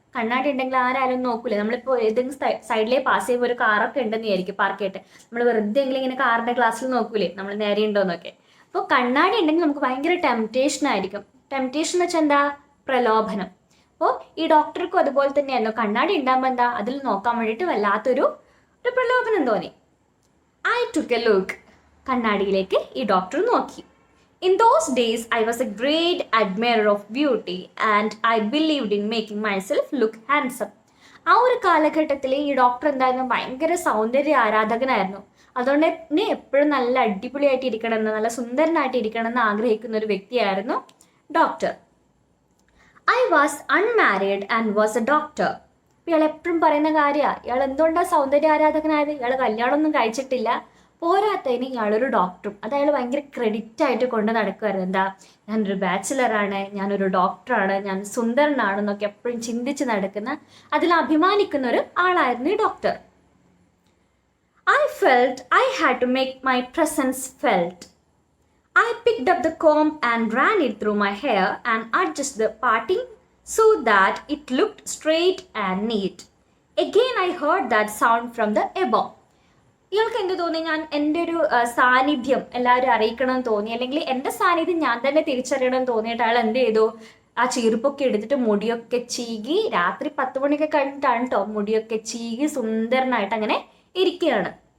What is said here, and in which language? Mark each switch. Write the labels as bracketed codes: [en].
[ml] കണ്ണാടി ഉണ്ടെങ്കിൽ ആരായാലും നോക്കൂലേ? നമ്മളിപ്പോൾ ഏതെങ്കിലും സൈഡിലേ പാസ് ചെയ്യുമ്പോൾ ഒരു കാറൊക്കെ ഉണ്ടെന്ന് വിചാരിക്കും, പാർക്ക് ചെയ്തിട്ട് നമ്മൾ വെറുതെ എങ്കിലും ഇങ്ങനെ കാറിൻ്റെ ഗ്ലാസ്സിൽ നോക്കൂലേ നമ്മൾ നേരെ ഉണ്ടോയെന്നൊക്കെ. അപ്പോൾ കണ്ണാടി ഉണ്ടെങ്കിൽ നമുക്ക് ഭയങ്കര ടെംപ്റ്റേഷൻ ആയിരിക്കും. ടെംപ്റ്റേഷൻ എന്ന് വെച്ചാൽ എന്താ? പ്രലോഭനം. അപ്പോൾ ഈ ഡോക്ടർക്കും അതുപോലെ തന്നെയായിരുന്നു. കണ്ണാടി ഉണ്ടാകുമ്പോൾ എന്താ? അതിൽ നോക്കാൻ വേണ്ടിയിട്ട് വല്ലാത്തൊരു പ്രലോഭനം തോന്നി. [en] I took a look. [ml] കണ്ണാടിയിലേക്ക് ഈ ഡോക്ടർ നോക്കി. [en] In those days, I was a great admirer of beauty and I believed in making myself look handsome. [ml] ആ ഒരു കാലഘട്ടത്തിൽ ഈ ഡോക്ടർ എന്തായിരുന്നു? ഭയങ്കര സൗന്ദര്യ ആരാധകനായിരുന്നു. അതുകൊണ്ട് തന്നെ എപ്പോഴും നല്ല അടിപൊളിയായിട്ട് ഇരിക്കണമെന്ന്, നല്ല സുന്ദരനായിട്ട് ഇരിക്കണമെന്ന് ആഗ്രഹിക്കുന്ന ഒരു വ്യക്തിയായിരുന്നു doctor. [en] I was unmarried and was a doctor. [ml] ഇയാൾ എപ്പോഴും പറയുന്ന കാര്യമാണ്. ഇയാൾ എന്തുകൊണ്ടാണ് സൗന്ദര്യ ആരാധകനായത്? ഇയാൾ കല്യാണമൊന്നും കഴിച്ചിട്ടില്ല, പോരാത്തതിന് ഇയാളൊരു ഡോക്ടറും. അത് അയാൾ ഭയങ്കര ക്രെഡിറ്റ് ആയിട്ട് കൊണ്ട് നടക്കുമായിരുന്നു. എന്താ? ഞാനൊരു ബാച്ചിലറാണ്, ഞാനൊരു ഡോക്ടറാണ്, ഞാൻ സുന്ദരനാണെന്നൊക്കെ എപ്പോഴും ചിന്തിച്ച് നടക്കുന്ന, അതിൽ അഭിമാനിക്കുന്ന ഒരു ആളായിരുന്നു ഈ doctor. [en] I felt I had to make my presence felt. I picked up the comb and ran it through my hair and adjusted the parting so that it looked straight and neat. Again, I heard that sound from the above. [ml] ഇയാൾക്ക് എന്ത് തോന്നി? ഞാൻ എൻ്റെ ഒരു സാന്നിധ്യം എല്ലാവരും അറിയിക്കണമെന്ന് തോന്നി, അല്ലെങ്കിൽ എൻ്റെ സാന്നിധ്യം ഞാൻ തന്നെ തിരിച്ചറിയണമെന്ന് തോന്നിയിട്ട് അയാൾ എന്ത് ചെയ്തു? ആ ചീർപ്പൊക്കെ എടുത്തിട്ട് മുടിയൊക്കെ ചീകി, രാത്രി 10 മണിയൊക്കെ കഴിഞ്ഞിട്ടാണ് കേട്ടോ, മുടിയൊക്കെ ചീകി സുന്ദരനായിട്ട് അങ്ങനെ ഇരിക്കുകയാണ്.